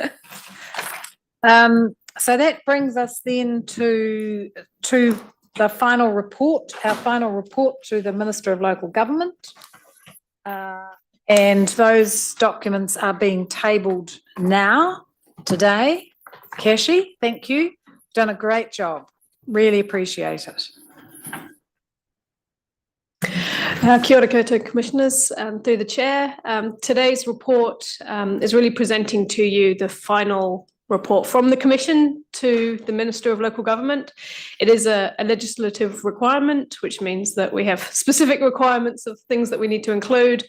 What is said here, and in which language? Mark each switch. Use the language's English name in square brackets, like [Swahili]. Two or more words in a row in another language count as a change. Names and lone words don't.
[English] So that brings us then to the final report, our final report to the Minister of Local Government. And those documents are being tabled now, today. Kashi, thank you. Done a great job. Really appreciate it. [Māori] Kia ora koutou [English] commissioners, through the chair. Today's report is really presenting to you the final report from the Commission to the Minister of Local Government. It is a legislative requirement, which means that we have specific requirements of things that we need to include.